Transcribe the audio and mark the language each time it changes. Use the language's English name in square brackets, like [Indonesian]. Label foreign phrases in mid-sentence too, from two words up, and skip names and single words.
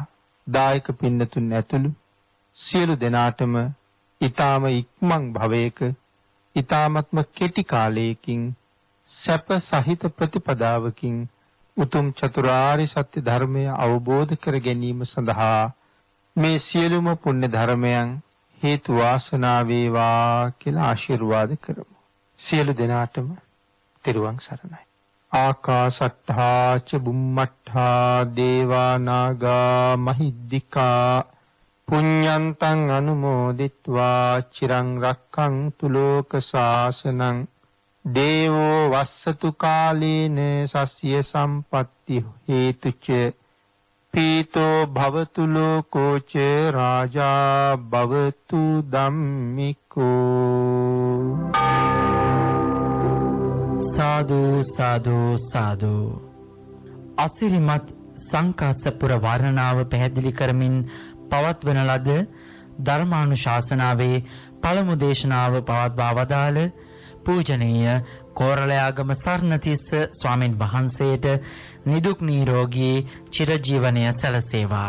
[Sinhala] දායක පින්නතුන් ඇතුළු සියලු දෙනාටම ඊ타ම ඉක්මන් භවයක ඊ타මත්ම කෙටි කාලයකින් සැප සහිත ප්‍රතිපදාවකින් උතුම් චතුරාර්ය සත්‍ය ධර්මය අවබෝධ කර ගැනීම සඳහා මේ සියලුම පුණ්‍ය ධර්මයන් හේතු වාසනා වේවා කියලා ආශිර්වාද කරමු. සියලු දෙනාටම තෙරුවන් සරණයි. [Pali] ආකාශට්ඨා ච බුම්මට්ඨා දේවා නාග මහිද්దికා පුඤ්ඤන්තං අනුමෝදිත්වා චිරං රක්ඛන්තු ලෝක ශාසනං දේවෝ වස්සතු කාලේන සස්ය සම්පත්ති හේතුච පීතෝ භවතු ලෝකෝ ච රාජා භවතු ධම්මිකෝ. [Sinhala] සාදු සාදු සාදු. අසිරිමත් සංකාසපුර වර්ණනාව පැහැදිලි කරමින් පවත්වන ලද ධර්මානුශාසනාවේ පළමු දේශනාව පවත්වා වදාළ පූජනීය කෝරළයාගම සර්ණතිස්ස ස්වාමින් වහන්සේට නිදුක් නිරෝගී චිරජීවනය සැලසේවා.